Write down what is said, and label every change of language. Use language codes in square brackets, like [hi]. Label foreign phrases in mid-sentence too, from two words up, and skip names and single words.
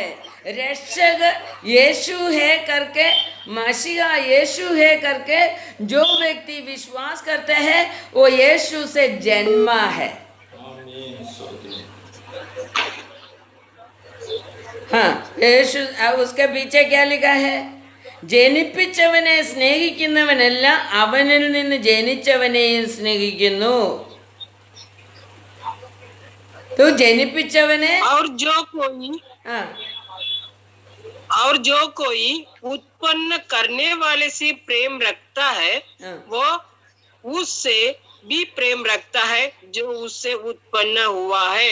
[hi] रक्षक यीशु है करके, मसीहा यीशु है करके जो व्यक्ति विश्वास करते हैं वो यीशु से जन्मा है. हाँ, യേശു. उसके पीछे क्या लिखा है? [ml] ജനിപ്പിച്ചവനെ സ്നേഹിക്കുന്നവനല്ല അവനിൽ നിന്ന് ജനിച്ചവനെയും സ്നേഹിക്കുന്നു. तो ജനിപ്പിച്ചവനെ [hi] और जो कोई उत्पन्न करने वाले से प्रेम रखता है वो उससे भी प्रेम रखता है जो उससे उत्पन्न हुआ है.